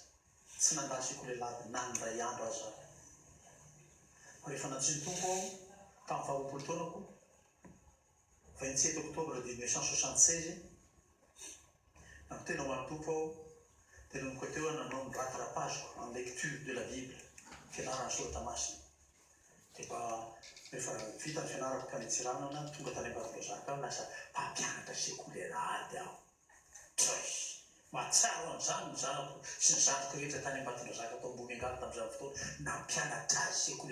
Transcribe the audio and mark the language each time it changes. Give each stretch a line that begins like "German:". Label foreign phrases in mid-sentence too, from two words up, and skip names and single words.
Malagasy: Tsy nandasiko ilay lady na ny ray andro aza. Rehefa natsiny tompo aho tamin'ny faharoapolo taonako 27 octobre 1976 tena ho an'ny tompo aho tena noko teo nanao ny rattrapageko
French: en lecture de la Bible,
Malagasy: fianarana soratra masina. Dia mba rehefa vita ny fianarako tany Antsiranana tonga tany Ambatomazaka aho lasa mpampianatra sekolerady aho. Mahatsaro an'izany ny zanako sy ny zanako rehetra tany Ambatomazaka atao ambony angala tamin'izany fotoana nampianatra azy sekolerady.